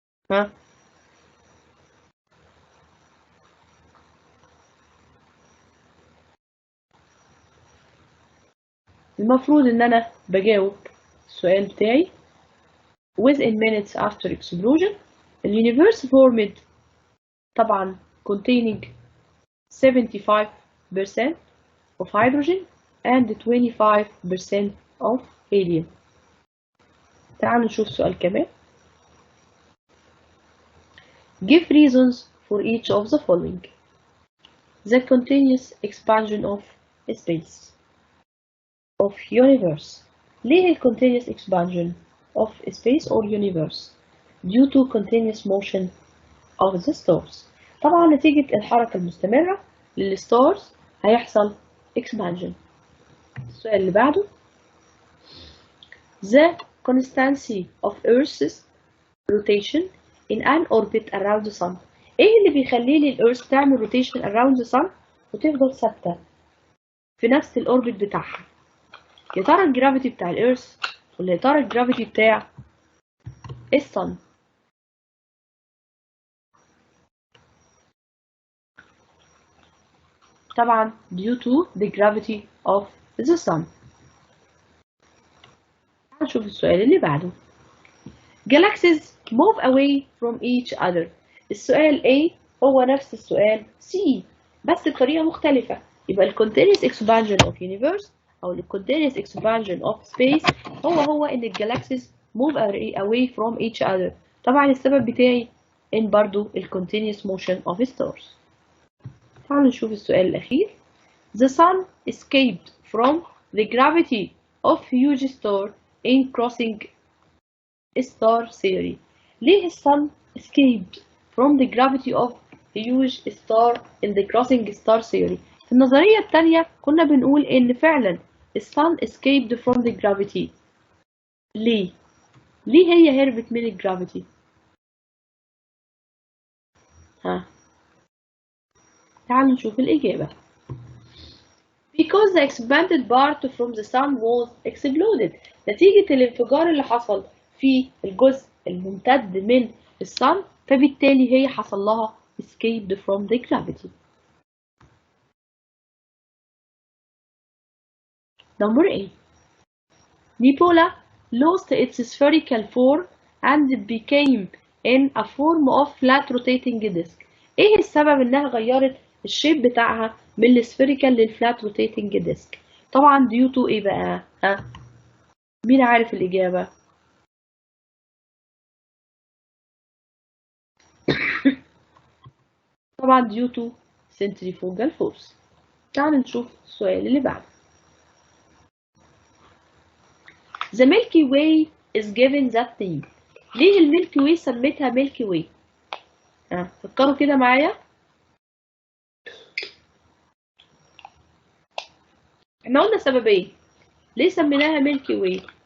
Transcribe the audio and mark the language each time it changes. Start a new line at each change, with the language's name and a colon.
Arabic: ها المفروض ان انا بجاوب السؤال بتاعي
English: within minutes after explosion the universe formed
Arabic: طبعا
English: containing 75% of hydrogen and 25% of helium.
Arabic: تعالوا نشوف سؤال كمان.
English: Give reasons for each of the following. The continuous expansion of space, of universe.
Arabic: ليه
English: continuous expansion of space or universe? Due to continuous motion of the stars.
Arabic: طبعا نتيجة الحركة المستمرة للستارز هيحصل expansion. السؤال اللي بعده.
English: The constancy of Earth's rotation in an orbit around the sun.
Arabic: ايه اللي بيخلي لي الأرث تعمل
English: rotation around the sun
Arabic: وتفضل ثابتة في نفس الأوربت بتاعها؟ يا ترى الجرافيتي بتاع الأرث ولا يا ترى الجرافيتي بتاع الصن؟ طبعا
English: due to the gravity of the sun.
Arabic: هنشوف السؤال اللي بعده.
English: Galaxies move away from each other.
Arabic: السؤال A هو نفس السؤال C بس بطريقة مختلفة. يبقى ال
English: continuous expansion of universe
Arabic: أو ال
English: continuous expansion of space
Arabic: هو إن ال
English: galaxies move away from each other.
Arabic: طبعا السبب بتاعي إن برضو ال
English: continuous motion of stars.
Arabic: تعالوا نشوف السؤال الأخير.
English: The sun escaped from the gravity of huge star in crossing star theory. ليه الsun escaped from the gravity of huge star in the crossing star theory؟
Arabic: في النظرية التانية كنا بنقول إن فعلا
English: الsun escaped from the gravity.
Arabic: ليه؟ ليه هي هربت من الجرافيتي؟ تعالوا نشوف الإجابة.
English: Because the expanded part from the sun was exploded.
Arabic: نتيجة الانفجار اللي حصل في الجزء الممتد من الصن فبالتالي هي حصل لها
English: escaped from the gravity. Number 8. Nebula lost its spherical form and became in a form of flat rotating disk.
Arabic: ايه السبب انها غيرت الشيب بتاعها من السفيريكال للفلات روتيتنج ديسك؟ طبعا due to ايه بقى؟ مين عارف الإجابة؟ طبعا
English: due to centrifugal force.
Arabic: تعالوا نشوف السؤال اللي بعده.
English: The Milky Way is given that name.
Arabic: ليه الميلكي واي سميتها ميلكي واي؟ فكروا كده معايا. احنا قلنا سببين ليه سميناها ميلكي واي.